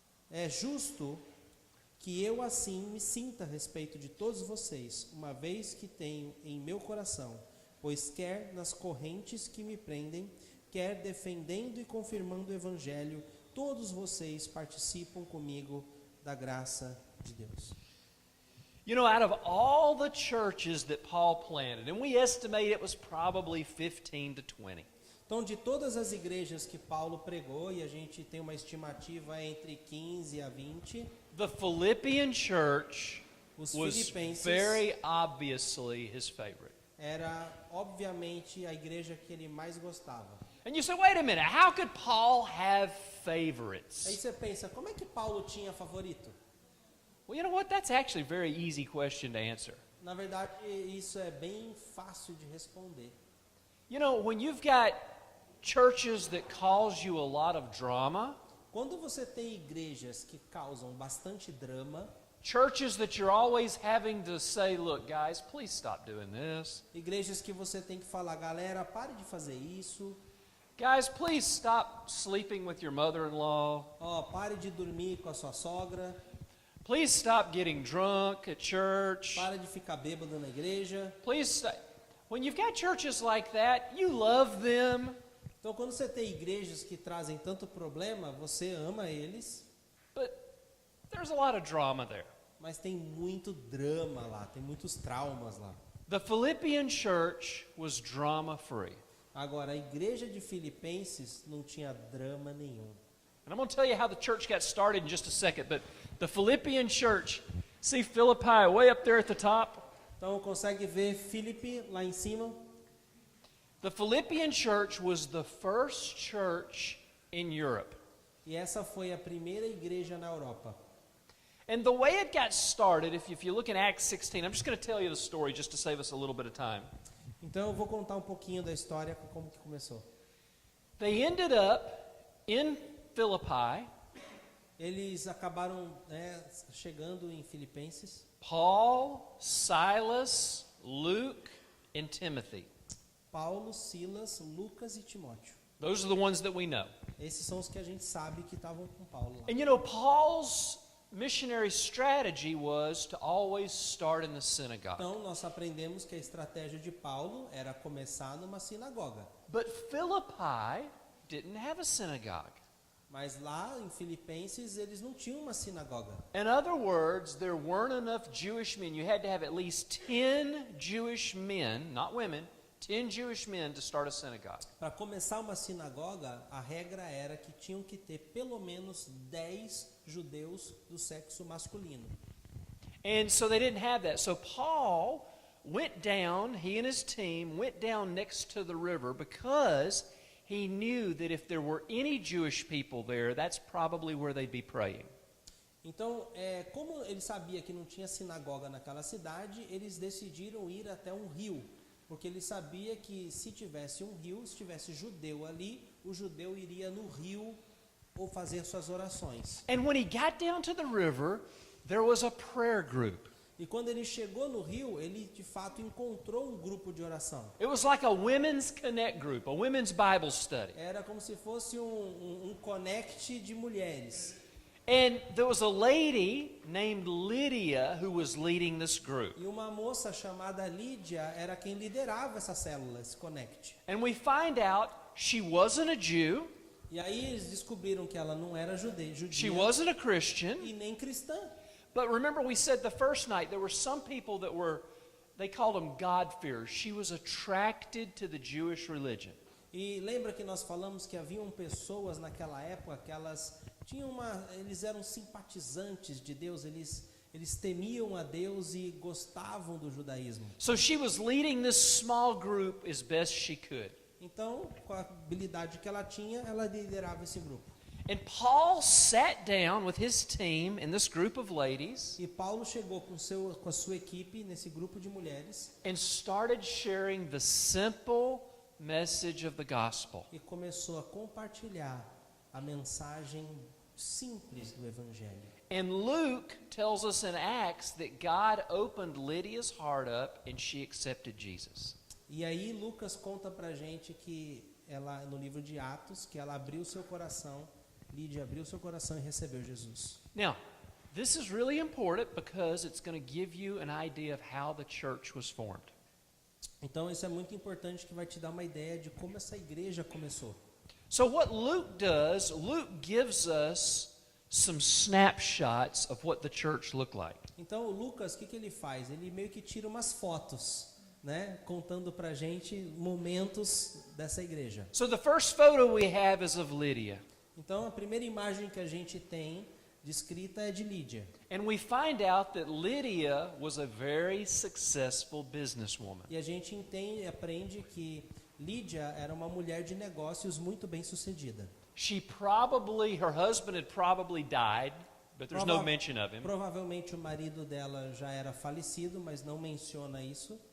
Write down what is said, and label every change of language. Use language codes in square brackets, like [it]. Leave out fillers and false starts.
[pt] É justo que eu assim me sinta a respeito de todos vocês, uma vez que tenho em meu coração, pois quer nas correntes que me prendem, quer defendendo e confirmando o Evangelho, todos vocês participam comigo da graça de Deus. [en] You know, out of all the churches that Paul planted, and we estimate it was probably 15 to 20. [pt] Então, de todas as igrejas que Paulo pregou, e a gente tem uma estimativa entre 15 a 20, [en] The Philippian church [pt] os [en] was [pt] filipenses [en] very obviously his favorite. [pt] era, obviamente, a igreja que ele mais gostava. [en] And you say, wait a minute, how could Paul have [pt] Aí [en] favorites? [pt] você pensa, como é que Paulo tinha favorito? [en] Well, you know what? That's actually a very easy question to answer. [pt] Na verdade, isso é bem fácil de responder. [en] You know, when you've got churches that cause you a lot of drama, [pt] Quando você tem igrejas que causam bastante drama, [en] churches that you're always having to say, look, guys, please stop doing this. [pt] igrejas que você tem que falar, galera, pare de fazer isso, [en] Guys, please stop sleeping with your mother-in-law. [pt] pare de dormir com a sua sogra, [en] Please stop getting drunk at church. [pt] pare de ficar bêbado na igreja. [en] Please stop. When you've got churches like that, you love them, [pt] Então, quando você tem igrejas que trazem tanto problema, você ama eles, [en] but there's a lot of drama there. [pt] mas tem muito drama lá, tem muitos traumas lá. [en] The Philippian church was drama-free. [pt] Agora, a igreja de Filipenses não tinha drama nenhum. [en] And I'm going to tell you how the church got started in just a second, but the Philippian church, see Philippi way up there at the top? [pt] Então, consegue ver Filipe lá em cima? [en] The Philippian church was the first church in Europe. [pt] E essa foi a primeira igreja na Europa. [en] And the way it got started, if you look in Acts 16, I'm just going to tell you the story just to save us a little bit of time. [pt] Então, eu vou contar um pouquinho da história, como que começou. [en] They ended up in Philippi. [pt] Eles acabaram chegando em Filipenses. [en] Paul, Silas, Luke, and Timothy. [pt] Paulo, Silas, Lucas e Timóteo. [en] Those are the ones that we know. [pt] Esses são os que a gente sabe que estavam com Paulo lá. [en] And you know, Paul's missionary strategy was to always start in the synagogue. [pt] Então, nós aprendemos que a estratégia de Paulo era começar numa sinagoga. [en] But Philippi didn't have a synagogue. [pt] Mas lá em Filipenses, eles não tinham uma sinagoga. [en] In other words, there weren't enough Jewish men. You had to have at least 10 Jewish men, not women, 10 Jewish men to start a synagogue. [pt] Para começar uma sinagoga, a regra era que tinham que ter pelo menos 10 judeus do sexo masculino. [en] And so they didn't have that. So Paul went down, he and his team went down next to the river because he knew that if there were any Jewish people there, that's probably where they'd be praying. [pt] Então, como ele sabia que não tinha sinagoga naquela cidade, eles decidiram ir até um rio, porque ele sabia que se tivesse um rio, se tivesse judeu ali, o judeu iria no rio ou fazer suas orações. [en] And when he got down to the river, there was a prayer group. [pt] E quando ele chegou no rio, ele de fato encontrou um grupo de oração. [en] It was like a women's connect group, a women's Bible study. [pt] Era como se fosse um connect de mulheres. [en] And there was a lady named Lydia who was leading this group. [pt] E uma moça chamada Lídia era quem liderava essa célula, esse Connect. [en] And we find out she wasn't a Jew, [pt] E aí eles descobriram que ela não era judia [en] she wasn't a Christian. [pt] e nem cristã. [en] But remember we said the first night there were some people that were, they called them God-fearers. She was attracted to the Jewish religion. [pt] E lembra que nós falamos que haviam pessoas naquela época que eles eram simpatizantes de Deus, eles temiam a Deus e gostavam do judaísmo. [en] So she was leading this small group as best she could. [pt] Então, com a habilidade que ela tinha, ela liderava esse grupo. [en] And Paul sat down with his team and this group of ladies [pt] E Paulo chegou com a sua equipe nesse grupo de mulheres [en] and started sharing the simple message of the gospel. [pt] e começou a compartilhar a mensagem simples do evangelho. [en] And Luke tells us in Acts that God opened Lydia's heart up and she accepted Jesus. [pt] E aí Lucas conta pra gente que ela, no livro de Atos, que ela abriu seu coração, Lídia abriu seu coração e recebeu Jesus. [en] Now, this is really important because it's going to give you an idea of how the church was formed. [pt] Então isso é muito importante, que vai te dar uma ideia de como essa igreja começou. [en] So what Luke does, Luke gives us some snapshots of what the church looked like. [pt] Então o Lucas, o que ele faz? Ele meio que tira umas fotos, né, contando pra gente momentos dessa igreja. [en] So the first photo we have is of Lydia. [pt] Então a primeira imagem que a gente tem descrita é de Lídia. [en] And we find out that Lydia was a very successful businesswoman. [pt] E a gente aprende que Lídia era uma mulher de negócios muito bem sucedida. [en] Her husband had probably died, but there's no mention of him. [pt] Provavelmente o marido dela já era falecido, mas não menciona isso.